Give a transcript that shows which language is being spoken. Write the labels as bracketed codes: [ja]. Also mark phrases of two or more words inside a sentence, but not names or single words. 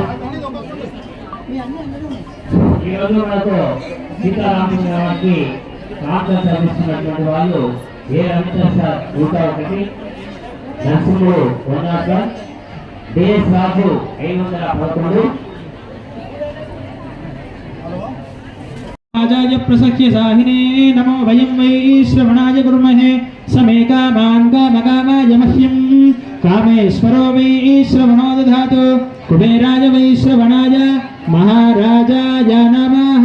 [te] ఈరోజు మనకు సీతారామచంద్ర గారికి ప్రార్థన చదివిస్తున్నటువంటి వాళ్ళు ఏ రవిచంద్ర సార్ 101, నరసింహుడు 101, డిఎస్ రాజు 511, [sa] राजाय प्रसख्य साहिने नमो वयं वै श्रवणाय कुर्महे समे कामान् कामकामाय मह्यं कामेश्वरो वै श्रवणो दधातु कुबेराय वै श्रवणाय महाराजाय नमः।